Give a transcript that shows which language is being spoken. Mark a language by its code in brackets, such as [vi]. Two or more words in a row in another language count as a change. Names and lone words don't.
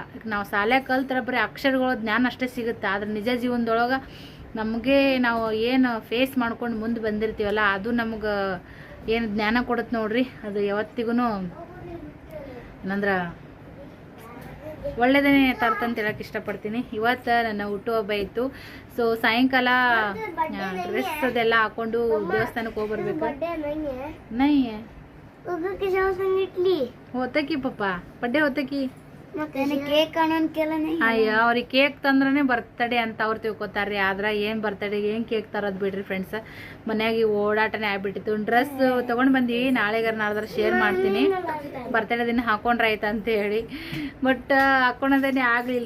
[kn] ನಾವು ಶಾಲೆ ಕಲ್ತ್ರೆ ಬರೀ ಅಕ್ಷರಗಳ ಜ್ಞಾನ ಅಷ್ಟೇ ಸಿಗುತ್ತೆ. ಆದರೆ ನಿಜ ಜೀವನದೊಳಗೆ ನಮಗೆ ನಾವು ಏನು ಫೇಸ್ ಮಾಡ್ಕೊಂಡು ಮುಂದೆ ಬಂದಿರ್ತೀವಲ್ಲ, ಅದು ನಮ್ಗೆ ಏನು ಜ್ಞಾನ ಕೊಡುತ್ತೆ ನೋಡ್ರಿ. ಅದು ಯಾವತ್ತಿಗೂ ಏನಂದ್ರೆ ಒಳ್ಳೆಯದೇ ತರ್ತಂತ ಹೇಳಕ್ಕೆ ಇಷ್ಟಪಡ್ತೀನಿ. ಇವತ್ತು ನನ್ನ ಹುಟ್ಟುಹಬ್ಬ ಇತ್ತು. ಸೊ ಸಾಯಂಕಾಲ ಡ್ರೆಸ್ ಅದೆಲ್ಲ ಹಾಕೊಂಡು ದೇವಸ್ಥಾನಕ್ಕೆ ಹೋಗ್ಬರ್ಬೇಕು. [mr] ನೈ होता की पप्पा बड्डे होता की [kn] ಕೇಕ್ ಅಯ್ಯೋ ಅವ್ರಿಗೆ ಕೇಕ್ ತಂದ್ರೆ ಬರ್ತಡೇ ಅಂತ ಅವ್ರು ತಿಳ್ಕೊತಾರ್ರಿ. ಆದ್ರೆ ಏನು ಬರ್ತಡೇಗೆ ಏನು ಕೇಕ್ ತರೋದು ಬಿಡ್ರಿ ಫ್ರೆಂಡ್ಸ್. ಮನ್ಯಾಗ ಓಡಾಟನೇ ಆಗ್ಬಿಟ್ಟಿತ್ತು. ಡ್ರೆಸ್ ತೊಗೊಂಡು ಬಂದು ನಾಳೆಗಾರ ನಾಡ್ದಾರ ಶೇರ್ ಮಾಡ್ತೀನಿ. ಬರ್ತಡೇ ದಿನ ಹಾಕೊಂಡ್ರೆ ಆಯ್ತು ಅಂತ ಹೇಳಿ. ಬಟ್ ಹಾಕೊಳೋದೇನೆ ಆಗ್ಲಿಲ್ರಿ.